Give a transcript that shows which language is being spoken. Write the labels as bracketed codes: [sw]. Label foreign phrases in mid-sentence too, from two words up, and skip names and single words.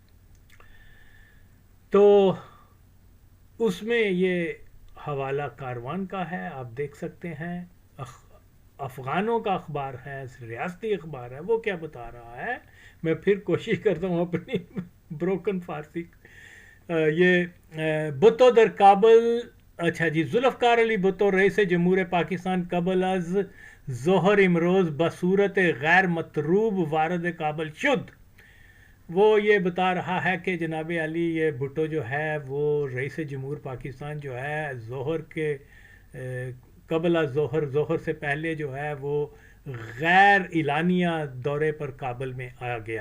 [ur] تو اس میں یہ حوالہ کاروان کا ہے، آپ دیکھ سکتے ہیں. افغانوں کا اخبار ہے، ریاستی اخبار ہے، وہ کیا بتا رہا ہے. میں پھر کوشش کرتا ہوں اپنی بروکن فارسی. [fa] یہ بھٹو در کابل، [ur] اچھا جی، [fa] ذوالفقار علی بھٹو رئیس جمہور پاکستان قبل از ظہر امروز بصورت غیر مطلوب وارد کابل شد. [ur] وہ یہ بتا رہا ہے کہ جناب علی یہ بھٹو جو ہے وہ رئیس جمہور پاکستان جو ہے ظہر کے قبل از ظہر سے پہلے جو ہے وہ غیر اعلانیہ دورے پر کابل میں آ گیا.